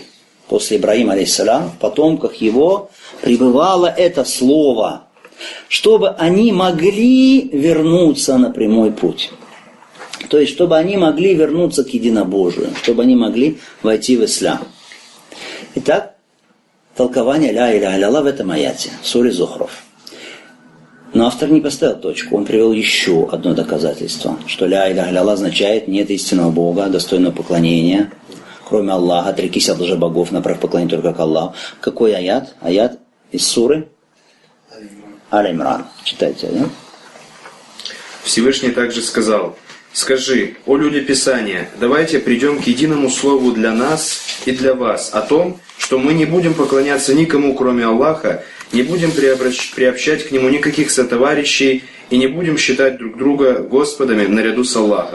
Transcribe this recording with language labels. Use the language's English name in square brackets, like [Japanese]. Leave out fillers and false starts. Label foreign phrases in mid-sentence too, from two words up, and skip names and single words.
[Russian] После Ибрагима, алейхиссалям, в потомках его пребывало это слово, чтобы они могли вернуться на прямой путь. То есть, чтобы они могли вернуться к единобожию, чтобы они могли войти в ислам. Итак, толкование [Arabic] لا إله إلا الله [Russian] в этом аяте, в суре Зухруф. Но автор не поставил точку, он привел еще одно доказательство, что [Arabic] لا إله إلا الله [Russian] означает нет истинного Бога, достойного поклонения, кроме Аллаха, отрекись от лжебогов, направь поклонение только к Аллаху. Какой аят? Аят из суры Аль-Имран. Читайте, да? Всевышний также сказал: «Скажи, о люди Писания, давайте придем к единому слову для нас и для вас о том, что мы не будем поклоняться никому, кроме Аллаха, не будем приобщать к Нему никаких сотоварищей и не будем считать друг друга Господами наряду с Аллахом.